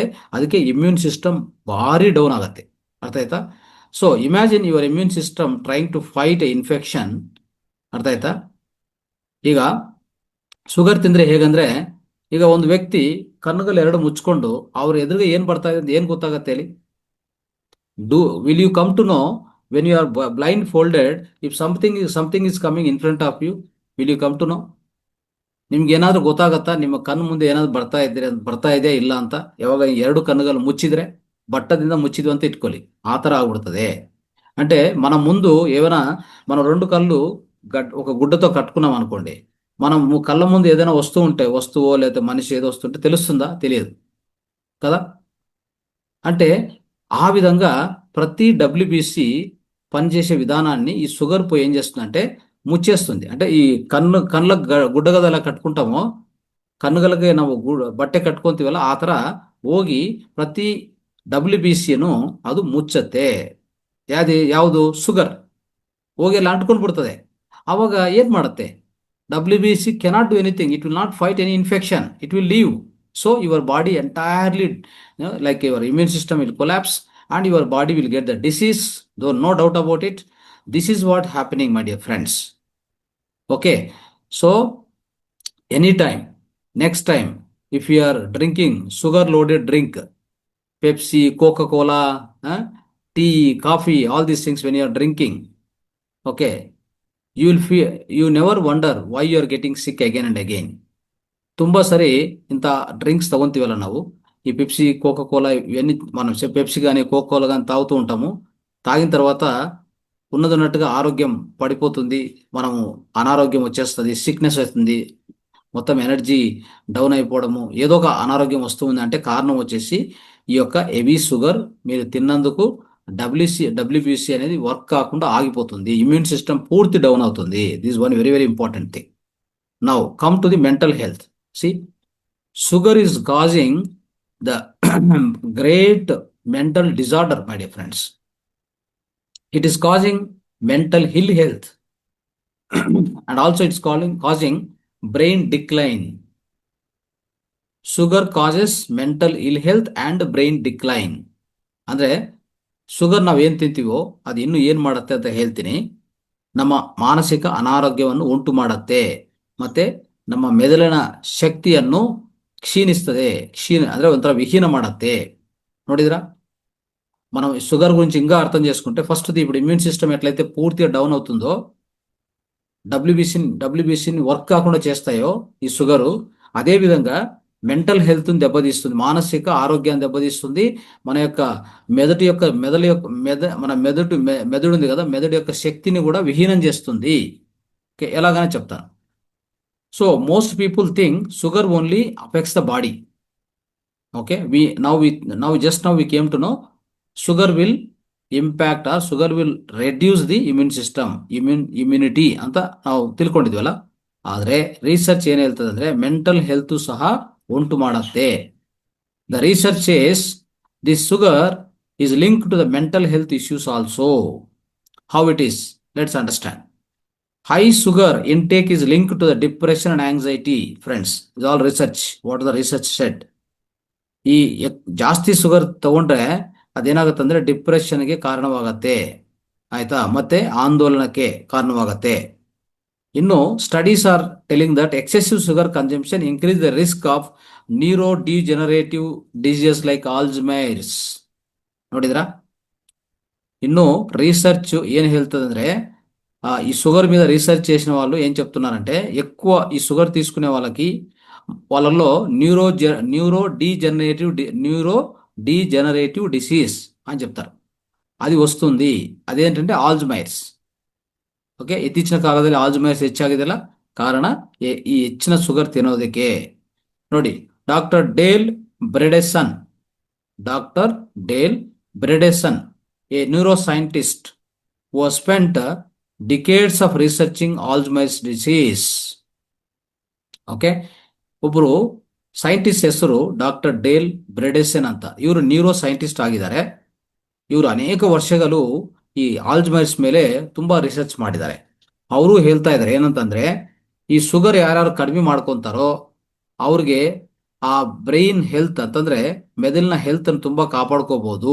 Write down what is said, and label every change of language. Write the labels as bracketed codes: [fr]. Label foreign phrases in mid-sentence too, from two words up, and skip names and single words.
[kn] ಅದಕ್ಕೆ [en] immune system [kn] ಭಾರಿ ಡೌನ್ ಆಗುತ್ತೆ. ಅರ್ಥ ಆಯ್ತಾ? [en] So imagine your immune system trying to fight a infection. [kn] ಅರ್ಥ ಆಯ್ತಾ? ಈಗ ಶುಗರ್ ತಿಂದ್ರೆ ಹೇಗಂದ್ರೆ, ಈಗ ಒಂದು ವ್ಯಕ್ತಿ ಕಣ್ಣುಗಳು ಎರಡು ಮುಚ್ಕೊಂಡು ಅವ್ರ ಎದುರಿಗೆ ಏನ್ ಬರ್ತಾ ಇದೆ ಅಂತ ಏನ್ ಗೊತ್ತಾಗತ್ತೆ ಹೇಳಿ? [en] Will you come to know when you are blindfolded, if something is coming in front of you, will you come to know? [kn] ನಿಮ್ಗೆ ಏನಾದ್ರೂ ಗೊತ್ತಾಗತ್ತಾ? ನಿಮ್ಮ ಕಣ್ಣು ಮುಂದೆ ಏನಾದ್ರು ಬರ್ತಾ ಇದೆಯಾ ಇಲ್ಲ ಅಂತ? ಯಾವಾಗ ಎರಡು ಕಣ್ಣುಗಳು ಮುಚ್ಚಿದ್ರೆ, బట్టದಿಂದ ముచ్చిది ಅಂತ ఇట్టుకోలి, ఆ ತರ ಆಗ್ಬಿడుతుంది. [te] అంటే మన ముందు ఏమైనా మనం రెండు కళ్ళు ఒక గుడ్డతో కట్టుకున్నాం అనుకోండి, మనం కళ్ళ ముందు ఏదైనా వస్తువో లేకపోతే మనిషి ఏదో వస్తుంటే తెలుస్తుందా? తెలియదు కదా. అంటే ఆ విధంగా ప్రతి WBC పనిచేసే విధానాన్ని ఈ షుగర్ పోయి ఏం చేస్తుందంటే ముచ్చేస్తుంది. అంటే ఈ కళ్ళ గుడ్డగద ఎలా కట్టుకుంటామో, [kn] ಕಣ್ಣುಗಳಿಗೆ ನಾವು ಬಟ್ಟೆ ಕಟ್ಕೊಂತೀವಲ್ಲ, ಆ ತರ ಹೋಗಿ ಪ್ರತಿ WBCಯನ್ನು ಅದು ಮುಚ್ಚತ್ತೆ. ಯಾವುದು? ಶುಗರ್ ಹೋಗಿ ಎಲ್ಲ ಅಂಟ್ಕೊಂಡು ಬಿಡ್ತದೆ. ಅವಾಗ ಏನ್ ಮಾಡುತ್ತೆ? [en] WBC cannot do anything, it will not fight any infection, it will leave. So your body entirely, like your immune system will collapse and your body will get the disease, though no doubt about it. This is what happening, my dear friends. Okay, so anytime, next time, if you are drinking sugar loaded drink, Pepsi, Coca-Cola, tea, coffee, all these things, when you are drinking, okay, you never wonder why you are getting sick again and again. [kn] ತುಂಬಾ ಸರಿ ಇಂಥ డ్రింక్స్ తగొంతీవల్ల ನಾವು [te] ఈ పెప్సీ, కోకా-కోలా ఇవన్నీ మనం పెప్సీ కానీ కోకా-కోలా కానీ తాగుతూ ఉంటాము. తాగిన తర్వాత ఉన్నట్టుగా ఆరోగ్యం పడిపోతుంది, మనము అనారోగ్యం వచ్చేస్తుంది, సిక్నెస్ వస్తుంది, మొత్తం ఎనర్జీ డౌన్ అయిపోవడము, ఏదో ఒక అనారోగ్యం వస్తుంది. అంటే కారణం వచ్చేసి ఈ యొక్క [en] heavy sugar [te] మీరు తిన్నందుకు WBC అనేది వర్క్ కాకుండా ఆగిపోతుంది, [en] immune system [te] పూర్తి డౌన్ అవుతుంది. [en] This one very very important thing. Now come to the mental health. See, sugar is causing the great mental disorder, my dear friends. It is causing mental ill health and also it's causing brain decline. Sugar causes mental ill health and brain decline. [kn] ಅಂದ್ರೆ ಶುಗರ್ ನಾವು ಏನು ತಿಂತೀವೋ ಅದು ಇನ್ನೂ ಏನು ಮಾಡುತ್ತೆ ಅಂತ ಹೇಳ್ತೀನಿ. ನಮ್ಮ ಮಾನಸಿಕ ಅನಾರೋಗ್ಯವನ್ನು ಉಂಟು ಮಾಡುತ್ತೆ, ಮತ್ತೆ ನಮ್ಮ ಮೆದುಳಿನ ಶಕ್ತಿಯನ್ನು ಕ್ಷೀಣಿಸ್ತದೆ. ಅಂದ್ರೆ ಒಂಥರ ವಿಹೀನ ಮಾಡತ್ತೆ. ನೋಡಿದ್ರಾ? [te] మనం షుగర్ గురించి ఇంకా అర్థం చేసుకుంటే ఫస్ట్ ఇప్పుడు [en] immune system [te] ఎట్లయితే పూర్తిగా డౌన్ అవుతుందో, డబ్ల్యూబీసీని వర్క్ కాకుండా చేస్తాయో ఈ షుగరు, అదే విధంగా [en] mental health [te] దెబ్బతీస్తుంది, మానసిక ఆరోగ్యాన్ని దెబ్బతీస్తుంది. మన యొక్క మెదడు ఉంది కదా, మెదడు యొక్క శక్తిని కూడా విహీనం చేస్తుంది. ఎలాగనే చెప్తాను. [en] So most people think sugar only affects the body. ఓకే, now we came to know sugar will impact or sugar will reduce the immune system, immunity [kn] ಅಂತ ನಾವು ತಿಳ್ಕೊಂಡಿದ್ವಲ್ಲ. ಆದರೆ ರಿಸರ್ಚ್ ಏನು ಹೇಳ್ತದೆ ಅಂದ್ರೆ [en] mental health [kn] ಸಹ ಉಂಟು ಮಾಡುತ್ತೆ. [en] The research says this sugar is linked to the mental health issues also. How it is? Let's understand. High sugar intake is linked to the depression and anxiety. Friends, it's all research. What the research said? [kn] ಈ ಜಾಸ್ತಿ ಶುಗರ್ ತಗೊಂಡ್ರೆ ಅದೇನಾಗುತ್ತೆ ಅಂದ್ರೆ ಡಿಪ್ರೆಷನ್ಗೆ ಕಾರಣವಾಗತ್ತೆ, ಆಯ್ತಾ, ಮತ್ತೆ ಆಂದೋಲನಕ್ಕೆ ಕಾರಣವಾಗತ್ತೆ. [en] ಇನ್ನು studies are telling that excessive sugar consumption increase the risk of neuro degenerative diseases like Alzheimer's. [kn] ನೋಡಿದ್ರಾ? [te] ఇನ್ನು రీసెర్చ్ ఏం వెళ్తుందంటే ఈ షుగర్ మీద రీసెర్చ్ చేసిన వాళ్ళు ఏం చెప్తున్నారంటే ఎక్కువ ఈ షుగర్ తీసుకునే వాళ్ళలో [en] neuro degenerative disease [te] అని చెప్తారు, అది వస్తుంది. ಅದೇಂಟಂటే ಆಲ್ಝೈಮರ್ಸ್. [kn] ಓಕೆ, ಇತ್ತೀಚಿನ ಕಾಲದಲ್ಲಿ ಆಲ್ಝೈಮರ್ಸ್ ಹೆಚ್ಚಾಗಿದೆಯಲ್ಲ, ಕಾರಣ ಈ ಹೆಚ್ಚಿನ ಶುಗರ್ ತಿನ್ನೋದಕ್ಕೆ. ನೋಡಿ, ಡಾಕ್ಟರ್ ಡೇಲ್ ಬ್ರೆಡೆಸನ್, [en] a neuroscientist who has spent decades of researching Alzheimer's disease. [kn] ಓಕೆ, ಒಬ್ಬರು ಸೈಂಟಿಸ್ಟ್ ಹೆಸರು ಡಾಕ್ಟರ್ ಡೇಲ್ ಬ್ರೆಡೆಸನ್ ಅಂತ. ಇವರು [en] neuro scientist [kn] ಆಗಿದ್ದಾರೆ. ಇವರು ಅನೇಕ ವರ್ಷಗಳು ಈ ಆಲ್ಝೈಮರ್ಸ್ ಮೇಲೆ ತುಂಬಾ ರಿಸರ್ಚ್ ಮಾಡಿದ್ದಾರೆ. ಅವರು ಹೇಳ್ತಾ ಇದ್ದಾರೆ ಏನಂತಂದ್ರೆ, ಈ ಶುಗರ್ ಯಾರ್ಯಾರು ಕಡಿಮೆ ಮಾಡ್ಕೊಂತಾರೋ ಅವ್ರಿಗೆ ಆ [en] brain health [kn] ಅಂತಂದ್ರೆ ಮೆದುಳಿನ ಹೆಲ್ತ್ ಅನ್ನು ತುಂಬಾ ಕಾಪಾಡ್ಕೋಬಹುದು.